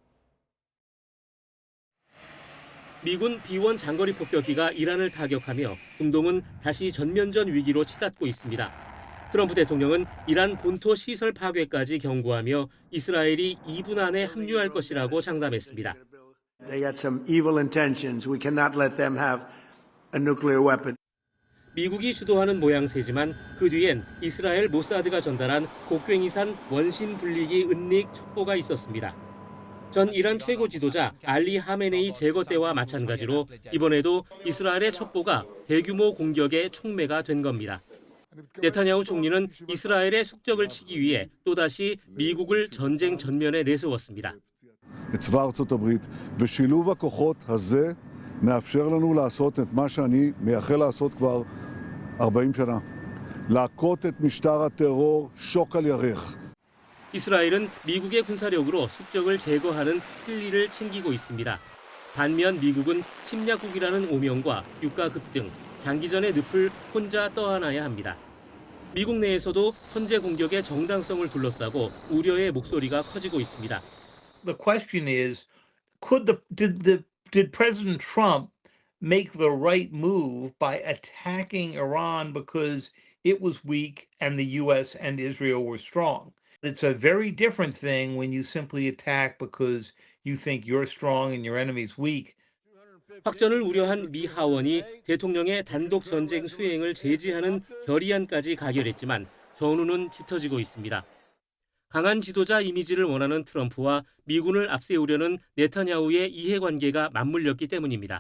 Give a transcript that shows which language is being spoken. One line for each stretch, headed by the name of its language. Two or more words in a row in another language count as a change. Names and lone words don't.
Korean: 미군 B-1 장거리 폭격기가 이란을 타격하며 중동은 다시 전면전 위기로 치닫고 있습니다. 트럼프 대통령은 이란 본토 시설 파괴까지 경고하며 이스라엘이 2분 안에 합류할 것이라고 장담했습니다.
English: They got some evil intentions. We cannot let them have a nuclear weapon.
Korean: 미국이 주도하는 모양새지만 그 뒤엔 이스라엘 모사드가 전달한 곡괭이산 원심 불리기 은닉 첩보가 있었습니다. 전 이란 최고 지도자 알리 하메네이 제거 때와 마찬가지로 이번에도 이스라엘의 첩보가 대규모 공격의 촉매가 된 겁니다. 네타냐후 총리는 이스라엘의 숙적을 치기 위해 또다시 미국을 전쟁 전면에 내세웠습니다.
Hebrew: צבא ארצות הברית ושילוב הכוחות הזה מאפשר לנו לעשות את מה שאני מייחל לעשות כבר 40 שנה. להכות את משטר הטרור שוק על ירך.
Korean: 이스라엘은 미국의 군사력으로 숙적을 제거하는 실리를 챙기고 있습니다. 반면 미국은 침략국이라는 오명과 유가 급등, 장기전의 늪을 혼자 떠안아야 합니다. 미국 내에서도 선제 공격의 정당성을 둘러싸고 우려의 목소리가 커지고 있습니다.
English: The question is, did President Trump make the right move by attacking Iran because it was weak and the U.S. and Israel were strong? It's a very different thing when you simply attack because you think you're strong and your enemy's weak.
Korean: 확전을 우려한 미 하원이 대통령의 단독 전쟁 수행을 제지하는 결의안까지 가결했지만 전우는 짙어지고 있습니다. 강한 지도자 이미지를 원하는 트럼프와 미군을 앞세우려는 네타냐후의 이해관계가 맞물렸기 때문입니다.